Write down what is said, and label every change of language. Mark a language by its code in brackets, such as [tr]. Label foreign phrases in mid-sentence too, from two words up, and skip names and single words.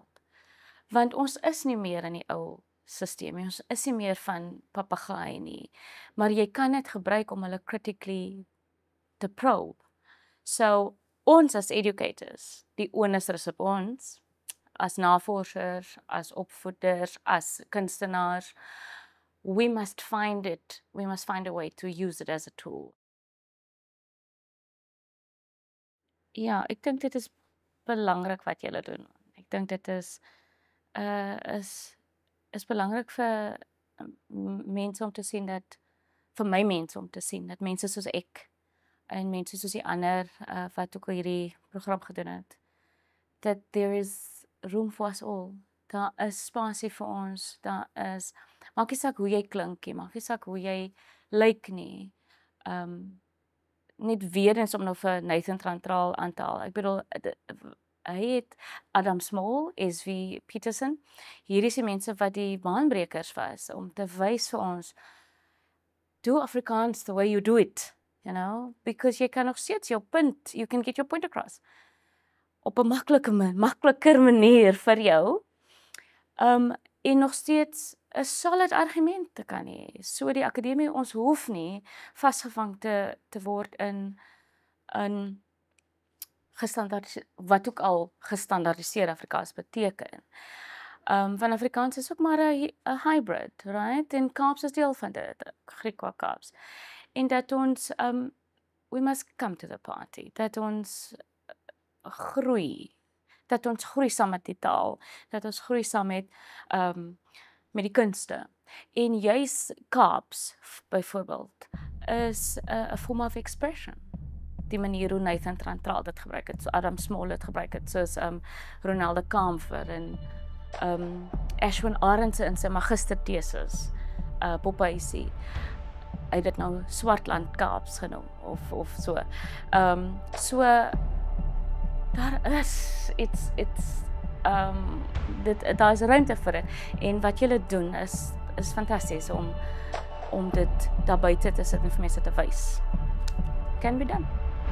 [af] Want ons is nie meer in die ou stelsel nie, ons is nie meer van papegaai nie, maar jy kan dit gebruik om hulle critically te probe. So ons as educators, die onus is op ons as navorsers, as opvoeders, as kunstenaars, [en] we must find a way to use it as a tool. [af] Ja, ek dink dit is belangrik wat julle doen. Ek dink dit is is belangrik vir mense om te sien dat vir my mense om te sien dat mense soos ek en mense soos die ander wat ook al hierdie program gedoen het, [en] that there is room for us all. [af] Daar is spasie vir ons, daar is, maak nie saak hoe jy klink nie, maak nie saak hoe jy lyk nie. Net weer eens om nou vir Nathan Trantraal aan te haal. Ek bedoel, hy het Adam Small, S.V. Peterson, hier is die mense wat die baanbrekers was, om te wys vir ons, [en] do Afrikaans the way you do it, you know, because [af] jy kan nog steeds jou punt, [en] you can get your point across, [af] op 'n makliker manier vir jou, en nog steeds 'n [en] solid argument [af] te kan hê. So die akademie, ons hoef nie vasgevang te word in wat ook al gestandaardiseerde Afrikaans beteken. Want Afrikaans is ook maar 'n hybrid, right? En Kaaps is deel van dit, Griekwa Kaaps. En dat ons, [en] we must come to the party, [af] dat ons groei saam met die taal, dat ons groei saam met die kunste. En juis Kaaps, byvoorbeeld, is 'n [en] form of expression. [af] Die manier hoe Nathan Trantraal dit gebruik het, so Adam Small het gebruik het, soos Ronaldo Kamfer en Ashwin Arendse in sy magistertesis, Poppysie. Hy het dit nou Swartland Kaaps genoem, of so. So, daar is daar is ruimte vir dit. En wat julle doen is fantasties om dit daar buite te sit en vir mense te wys. [en] Can be done.